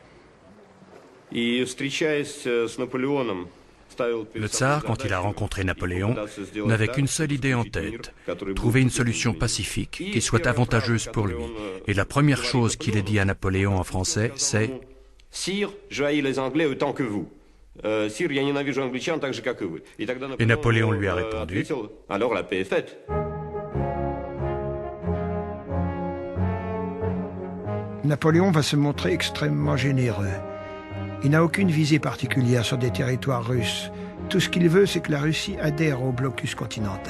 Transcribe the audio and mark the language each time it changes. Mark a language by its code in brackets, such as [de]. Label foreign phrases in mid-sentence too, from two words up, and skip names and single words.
[fr] Le tsar, quand il a rencontré Napoléon, n'avait qu'une seule idée en tête, trouver une solution pacifique qui soit avantageuse pour lui. Et la première chose qu'il ait dit à Napoléon en français, c'est « Sire, je haïs les Anglais autant que vous. Sire, [ru] я ненавижу англичан так же, как и вы. » [fr] Et Napoléon lui a répondu « Alors la paix est faite. » Napoléon va se montrer extrêmement généreux. Il n'a aucune visée particulière sur des territoires russes. Tout ce qu'il veut, c'est que la Russie adhère au blocus continental.